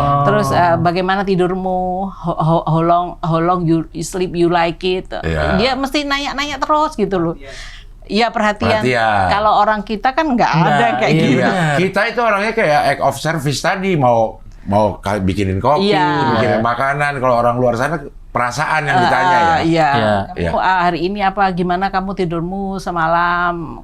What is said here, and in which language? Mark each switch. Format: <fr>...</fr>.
<id>Terus bagaimana tidurmu?</id> <en>How long you sleep, you like it?</en> <id>Iya. Dia mesti nanya-nanya terus gitu loh. Iya, perhatian. Kalau orang kita kan nggak ada kayak iya. gitu. Iya. Kita itu orangnya kayak</id> <en>act of service</en> <id>tadi, mau bikinin kopi, Iya. bikinin makanan. Kalau orang luar sana perasaan yang ditanya ya. Iya. Iya. Kamu hari ini apa? Gimana kamu tidurmu semalam?</id>